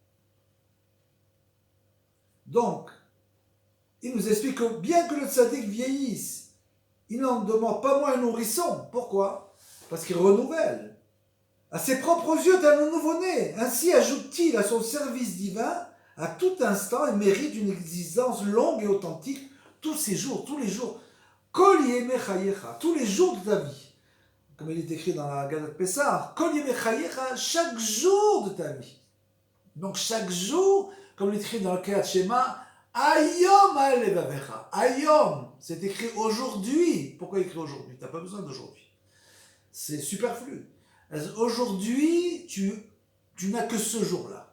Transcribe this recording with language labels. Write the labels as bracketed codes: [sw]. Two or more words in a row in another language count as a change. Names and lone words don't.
[fr] Donc, il nous explique que bien que le tzaddik vieillisse, il n'en demande pas moins un nourrisson. Pourquoi ? Parce qu'il renouvelle. À ses propres yeux d'un nouveau-né. Ainsi ajoute-t-il à son service divin, à tout instant, il mérite une existence longue et authentique tous les jours. [he] כל ימי חייך, [fr] tous les jours de ta vie. Comme il est écrit dans la Haggadah de Pessah, [he] כל ימי חייך, [fr] chaque jour de ta vie. Donc chaque jour, comme il est écrit dans le Kriyat Shema, [he] היום על לבבך. [fr] Ayom, c'est écrit aujourd'hui. Pourquoi écrit aujourd'hui ? Tu n'as pas besoin d'aujourd'hui. C'est superflu. Aujourd'hui, tu n'as que ce jour-là.